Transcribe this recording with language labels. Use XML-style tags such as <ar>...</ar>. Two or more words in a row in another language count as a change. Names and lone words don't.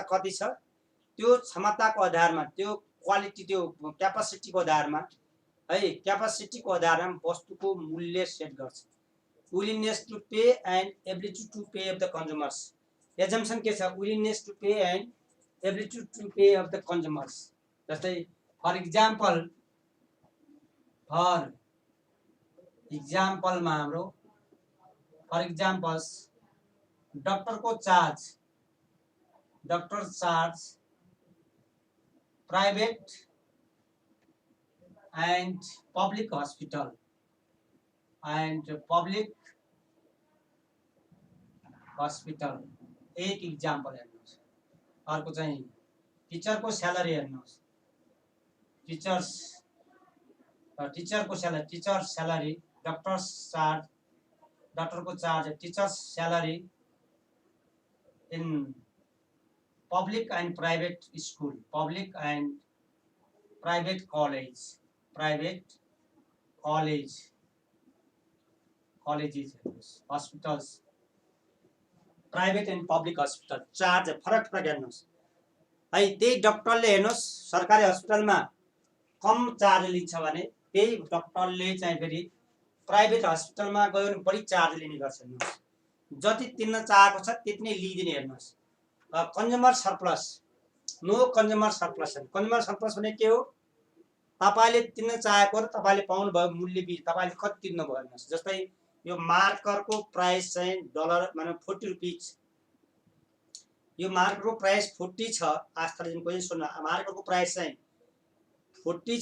<ne>कति छ त्यो क्षमताको आधारमा त्यो क्वालिटी त्यो क्यापासिटीको आधारमा है क्यापासिटीको आधारमा वस्तुको मूल्य सेट गर्छ</ne> <en>willingness to pay and ability to pay of the consumers</en> <ne>एजम्पसन के छ</ne> <en>willingness to pay and ability to pay of the consumers</en> <ne>जस्तै फर इक्जाम्पलमा हाम्रो</ne> <en>for examples doctor charge private and public hospital</en> <ne>एक इक्जाम्पल हेर्नुहोस् अर्को चाहिँ टिचरको स्यालेरी हेर्नुहोस् टिचरको स्यालेरी डक्टरको चार्ज</ne> <en>teachers salary in public and private school public and private colleges hospitals private and public hospital charge</en> <ne>फरक फरक हेर्नुहोस् है त्यही डक्टरले हेर्नुहोस् सरकारी हस्पिटलमा कम चार्ज लिन्छ भने त्यही डक्टरले चाहिँ फेरि प्राइवेट हस्पिटलमा गयो भने बढी चार्ज लिने गर्छ हेर्नुहोस् जति तिर्न चाहेको छ त्यति नै लिइदिने हेर्नुहोस्</ne> <en>consumer surplus</en> <ne>नो</ne> <en>consumer surplus</en> <ne>भने के हो तपाईले तिर्न चाहेको र तपाईले पाउनु भयो मूल्य बिच तपाईले कति तिर्नु भयो हेर्नुहोस् जस्तै यो मार्करको प्राइस चाहिँ डलर माने 40 रुपैयाँ यो मार्करको प्राइस 40 छ आस्थाले कोही सुन्न मार्करको प्राइस चाहिँ 40</ne>